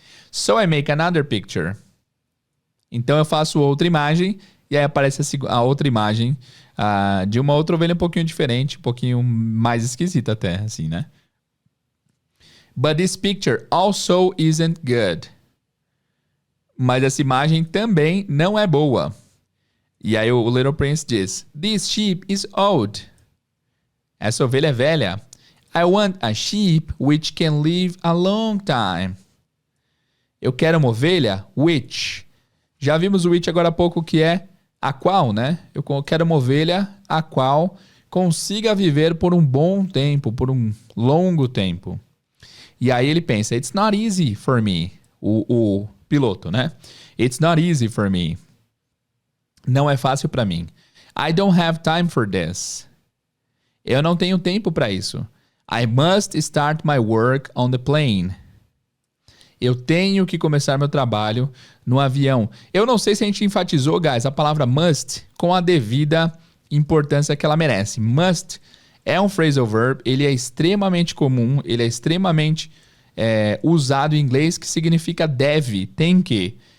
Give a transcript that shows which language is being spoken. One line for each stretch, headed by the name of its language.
English: So I make another picture.
Portuguese: Então eu faço outra imagem, e aí aparece a outra imagem de uma outra ovelha um pouquinho diferente, um pouquinho mais esquisita até, assim, né?
English: But this picture also isn't good.
Portuguese: Mas essa imagem também não é boa. E aí o Little Prince diz,
English: this sheep is old.
Portuguese: Essa ovelha é velha.
English: I want a sheep which can live a long time.
Portuguese: Eu quero uma ovelha which. Já vimos o which agora há pouco, que é a qual, né? Eu quero uma ovelha a qual consiga viver por um bom tempo, por um longo tempo. E aí ele pensa,
English: it's not easy for me.
Portuguese: O piloto, né?
English: It's not easy for me.
Portuguese: Não é fácil para mim.
English: I don't have time for this.
Portuguese: Eu não tenho tempo para isso.
English: I must start my work on the plane.
Portuguese: Eu tenho que começar meu trabalho no avião. Eu não sei se a gente enfatizou, guys, a palavra must com a devida importância que ela merece. Must é um phrasal verb, ele é extremamente comum, ele é extremamente usado em inglês, que significa deve, tem que.